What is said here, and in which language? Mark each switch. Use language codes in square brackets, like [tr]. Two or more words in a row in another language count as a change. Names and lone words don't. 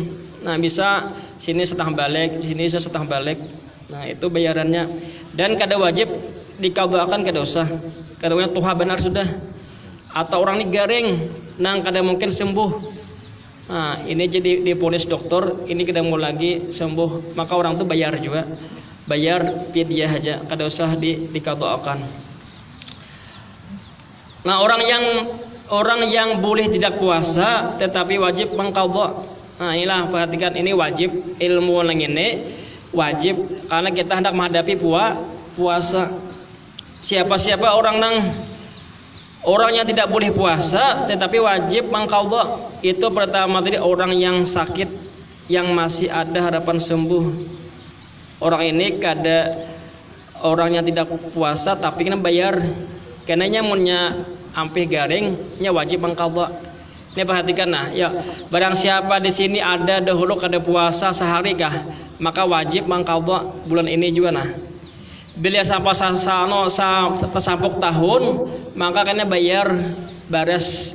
[bjn] Nah, bisa sini setengah balik, sini setengah balik. Nah, itu bayarannya. Dan kada wajib dikabulkan kada usah. Kadang tuha benar sudah. Atau orang ini garing, nang kada mungkin sembuh. Nah, ini jadi diponis dokter, ini kada mau lagi sembuh, maka orang itu bayar juga. bayar fidyah aja, kada usah dikatakan. Nah, [id] orang yang boleh tidak puasa tetapi wajib mengqadha. Nah, inilah perhatikan, ini wajib, ilmu yang ini wajib karena kita hendak menghadapi puasa. Siapa-siapa orang yang tidak boleh puasa tetapi wajib mengqadha. Itu pertama tadi orang yang sakit, yang masih ada harapan sembuh. Orang ini orang yang tidak puasa tapi kena bayar. [bjn] Kenanya munnya ampih garingnya wajib mengqadha. Ini perhatikan, nah ya, barang siapa di sini ada dahulu kada puasa sehari kah, maka wajib mengqadha bulan ini juga. Nah, bila sampai tersampuk tahun, maka kena bayar bares.